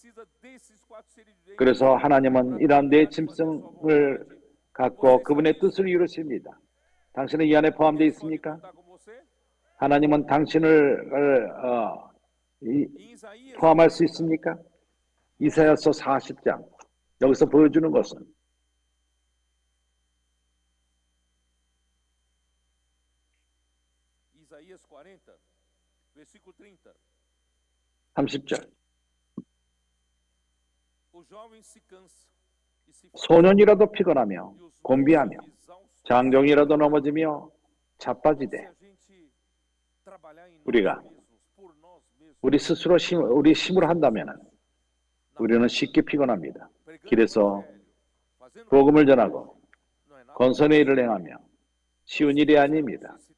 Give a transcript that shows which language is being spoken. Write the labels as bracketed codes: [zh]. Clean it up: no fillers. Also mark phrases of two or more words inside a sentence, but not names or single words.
[ko] 그래서 하나님은 이러한 내 짐승을 갖고 그분의 뜻을 이루십니다. 당신은 이 안에 포함되어 있습니까? 하나님은 당신을 포함할 수 있습니까? 이사야서 40장 여기서 보여주는 것은 [pt] Isaías 40, versículo 30. [ko] 30절 [pt] O jovem se cansa e se [ko] 소년이라도 피곤하며 곤비하며 장정이라도 넘어지며 자빠지되 우리가 우리 스스로 우리 힘으로 한다면 우리는 쉽게 피곤합니다. 길에서 복음을 전하고 건선의 일을 행하며 쉬운 일이 아닙니다.